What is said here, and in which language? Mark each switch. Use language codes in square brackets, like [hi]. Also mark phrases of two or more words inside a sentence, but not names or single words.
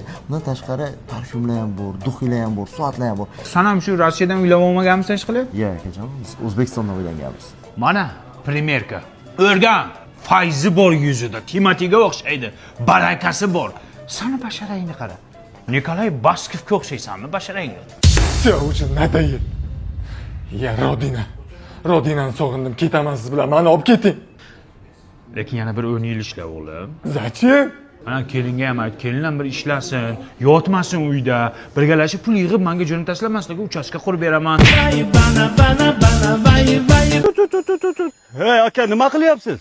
[uz] Bundan tashqari parfyumlar ham bor, duxiylar ham bor, soatlar ham bor. Sen ham shu Rossiyadan uylab olmaganmisan hech qilib? Yo'q akajon, biz O'zbekistondan uylanganmiz. Mana primerka. O'rgan. Fayzi bor yuzida, Timotiga o'xshaydi, barakasi bor. Sani basharangni qara. Nikolay Baskovga o'xshaysanmi basharangga? [ru] Все уже надоел. Я Родина. [uz] Rodinani sog'indim. Ketaman siz bilan. Mani olib keting. Lekin yana bir 10 yil ishla o'g'lim. Zachем? Mana kelinga ham ayt, kelin ham bir ishlasin, yotmasin uyda, birgalashib pul yig'ib menga jo'nataysizlar, men sizlarga uchastka qurib beraman. Hey aka, nima qilyapsiz?